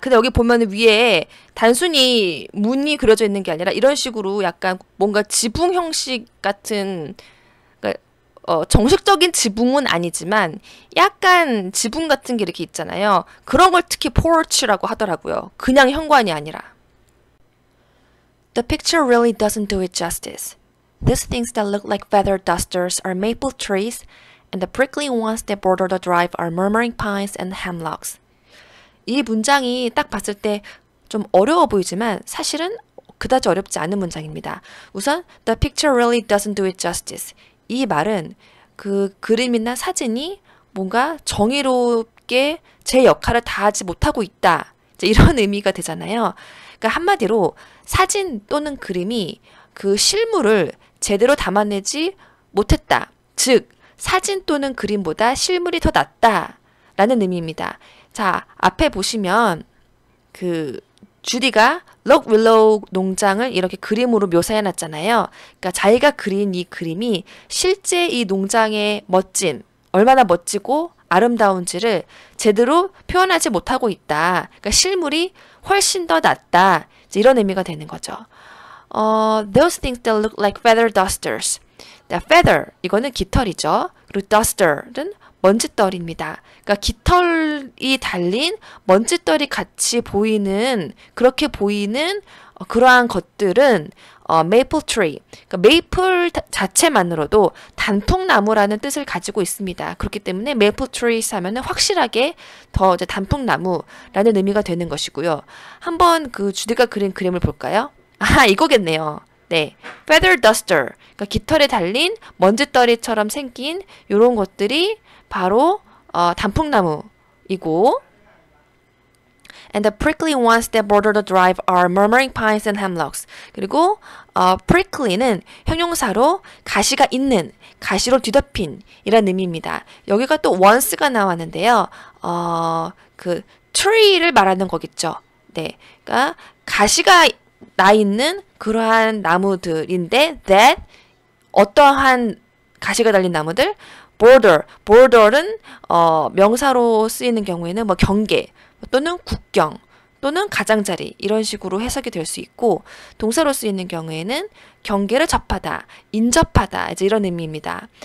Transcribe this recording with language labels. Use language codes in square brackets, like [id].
[ko] 근데 여기 보면 위에 단순히 문이 그려져 있는 게 아니라 이런 식으로 약간 뭔가 지붕 형식 같은, 그러니까 정식적인 지붕은 아니지만 약간 지붕 같은 게 이렇게 있잖아요. 그런 걸 특히 porch라고 하더라고요. 그냥 현관이 아니라. [en] The picture really doesn't do it justice. These things that look like feather dusters are maple trees, and the prickly ones that border the drive are murmuring pines and hemlocks. [ko] 이 문장이 딱 봤을 때 좀 어려워 보이지만 사실은 그다지 어렵지 않은 문장입니다. 우선 [en] The picture really doesn't do it justice. [ko] 이 말은 그 그림이나 사진이 뭔가 정의롭게 제 역할을 다하지 못하고 있다. 이제 이런 의미가 되잖아요. 그러니까 한마디로 사진 또는 그림이 그 실물을 제대로 담아내지 못했다. 즉 사진 또는 그림보다 실물이 더 낫다라는 의미입니다. 자, 앞에 보시면 그 주디가 럭윌로우 농장을 이렇게 그림으로 묘사해 놨잖아요. 그러니까 자기가 그린 이 그림이 실제 이 농장의 멋짐, 얼마나 멋지고 아름다운지를 제대로 표현하지 못하고 있다. 그러니까 실물이 훨씬 더 낫다. 이런 의미가 되는 거죠. [en] Those things that look like feather dusters. [ko] feather, 이거는 깃털이죠. 그리고 duster는 먼지떨입니다. 그러니까 깃털이 달린 먼지떨이 같이 보이는, 그렇게 보이는 그러한 것들은 maple tree, 그러니까 메이플 자체만으로도 단풍나무라는 뜻을 가지고 있습니다. 그렇기 때문에 maple trees 하면은 확실하게 더 이제 단풍나무라는 의미가 되는 것이고요. 한번 그 주디가 그린 그림을 볼까요? 아, 이거겠네요. 네, feather duster, 그러니까 깃털에 달린 먼지떨이처럼 생긴 이런 것들이 바로 단풍나무이고, [en] and the prickly ones that border the drive are murmuring pines and hemlocks. [ko] 그리고 prickly는 형용사로 가시가 있는, 가시로 뒤덮인 이란 의미입니다. 여기가 또 once가 나왔는데요. 그 tree를 말하는 거겠죠. 네, 그러니까 가시가 나 있는 그러한 나무들인데 that 어떠한 가시가 달린 나무들 border는 명사로 쓰이는 경우에는 뭐 경계 또는 국경 또는 가장자리 이런 식으로 해석이 될 수 있고, 동사로 쓰이는 경우에는 경계를 접하다, 인접하다 이제 이런 의미입니다.